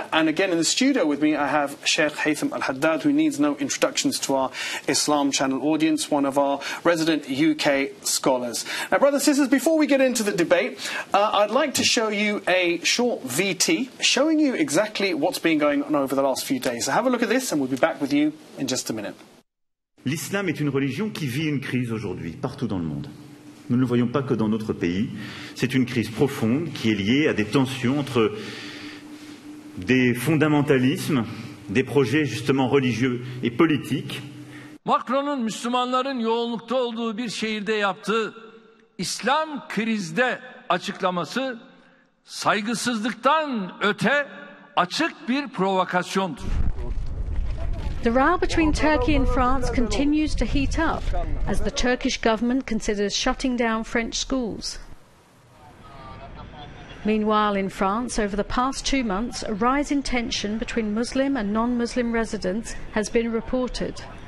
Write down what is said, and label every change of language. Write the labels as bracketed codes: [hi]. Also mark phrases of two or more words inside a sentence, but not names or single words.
[en] And again in the studio with me I have Sheikh Haitham Al-Haddad, who needs no introductions to our Islam channel audience, one of our resident UK scholars. Now, brothers and sisters, before we get into the debate, I'd like to show you a short VT showing you exactly what's been going on over the last few days. So have a look at this and we'll be back with you in just a minute. [fr] L'islam est une religion qui vit une crise aujourd'hui, partout dans le monde. Nous ne le voyons pas que dans notre pays. C'est une crise profonde qui est liée à des tensions entre des fondamentalismes, des projets justement religieux et politiques. [tr] Macron'un Müslümanların yoğunlukta olduğu bir şehirde yaptığı İslam krizde açıklaması saygısızlıktan öte açık bir provokasyondur. [en] The row between Turkey and France continues to heat up as the Turkish government considers shutting down French schools. Meanwhile, in France, over the past 2 months, a rise in tension between Muslim and non-Muslim residents has been reported.